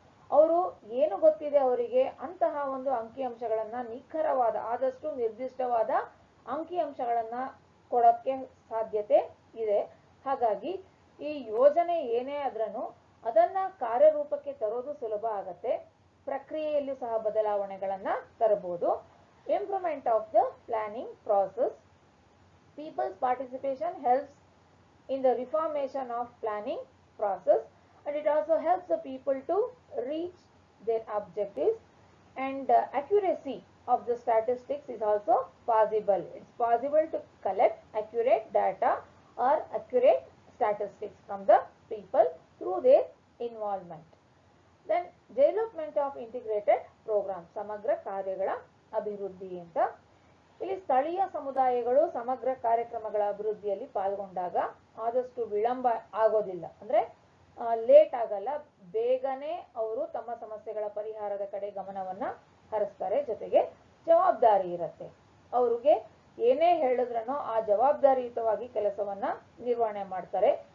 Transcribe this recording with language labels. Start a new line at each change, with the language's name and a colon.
Kannada: ಅವರು ಏನು ಗೊತ್ತಿದೆ ಅವರಿಗೆ ಅಂತಹ ಒಂದು ಅಂಕಿ ಅಂಶಗಳನ್ನ ನಿಖರವಾದ, ಆದಷ್ಟು ನಿರ್ದಿಷ್ಟವಾದ ಅಂಕಿ ಅಂಶಗಳನ್ನ ಕೊಡಕ್ಕೆ ಸಾಧ್ಯತೆ ಇದೆ. ಹಾಗಾಗಿ ಈ ಯೋಜನೆ ಏನೇ ಆದ್ರೂ ಅದನ್ನ ಕಾರ್ಯರೂಪಕ್ಕೆ ತರೋದು ಸುಲಭ ಆಗತ್ತೆ. ಪ್ರಕ್ರಿಯೆಯಲ್ಲಿ ಸಹ ಬದಲಾವಣೆಗಳನ್ನ ತರಬಹುದು.
English: Improvement of the planning process, people's participation helps in the reformation of planning process, and it also helps the people to reach their objectives, and accuracy of the statistics is also possible. It's possible to collect accurate data or accurate statistics from the people through their involvement. Then development of integrated program,
Kannada: ಸಮಗ್ರ ಕಾರ್ಯಗಳ ಅಭಿವೃದ್ಧಿ ಅಂತ. ಇಲ್ಲಿ ಸ್ಥಳೀಯ ಸಮುದಾಯಗಳು ಸಮಗ್ರ ಕಾರ್ಯಕ್ರಮಗಳ ಅಭಿವೃದ್ಧಿಯಲ್ಲಿ ಪಾಲ್ಗೊಂಡಾಗ ಆದಷ್ಟು ವಿಳಂಬ ಆಗೋದಿಲ್ಲ, ಅಂದ್ರೆ ಲೇಟ್ ಆಗಲ್ಲ, ಬೇಗನೆ ಅವರು ತಮ್ಮ ಸಮಸ್ಯೆಗಳ ಪರಿಹಾರದ ಕಡೆ ಗಮನವನ್ನ ಹರಿಸ್ತಾರೆ. ಜೊತೆಗೆ ಜವಾಬ್ದಾರಿ ಇರುತ್ತೆ, ಅವ್ರಿಗೆ ಏನೇ ಹೇಳಿದ್ರೂ ಆ ಜವಾಬ್ದಾರಿಯುತವಾಗಿ ಕೆಲಸವನ್ನ ನಿರ್ವಹಣೆ ಮಾಡ್ತಾರೆ.